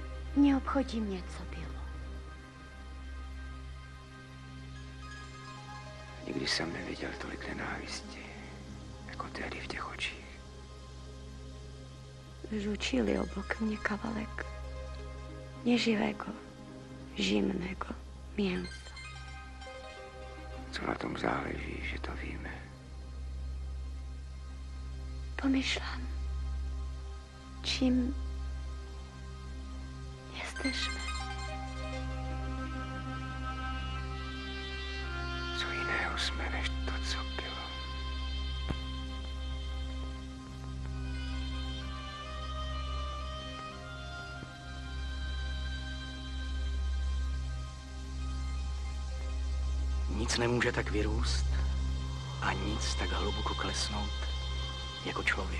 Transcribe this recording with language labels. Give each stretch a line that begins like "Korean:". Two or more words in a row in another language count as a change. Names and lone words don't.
Czech: Neobchodí mě, co bylo. Nikdy jsem neviděl tolik nenávisti, jako tehdy v těch očích.
Polish: Rzucili obok mě kawałek nieżywego, zimnego mięsa.
Czech: Co na tom záleží, že to víme?
Polish: Pomyślam, czym jesteśmy.
Czech: Co jiného jsme, než to, co bylo. Nic nemůže tak vyrůst a nic tak hluboko klesnout jako člověk.